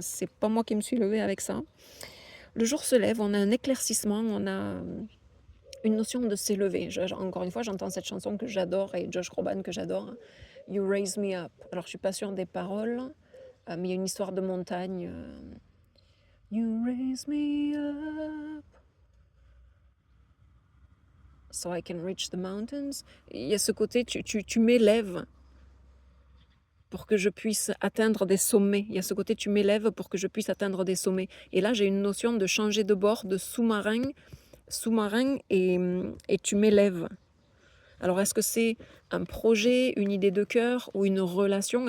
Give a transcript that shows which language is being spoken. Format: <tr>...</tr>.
<fr>C'est pas moi qui me suis levée avec ça. Le jour se lève, on a un éclaircissement, on a une notion de s'élever. Encore une fois, j'entends cette chanson que j'adore et Josh Groban que j'adore, You Raise Me Up. Alors, je suis pas sûre des paroles, mais il y a une histoire de montagne.</fr> <en>You raise me up so I can reach the mountains.</en> <fr>Il y a ce côté, tu m'élèves pour que je puisse atteindre des sommets. Il y a ce côté, tu m'élèves pour que je puisse atteindre des sommets. Et là, j'ai une notion de changer de bord, de sous-marin et tu m'élèves. Alors est-ce que c'est un projet, une idée de cœur ou une relation?</fr>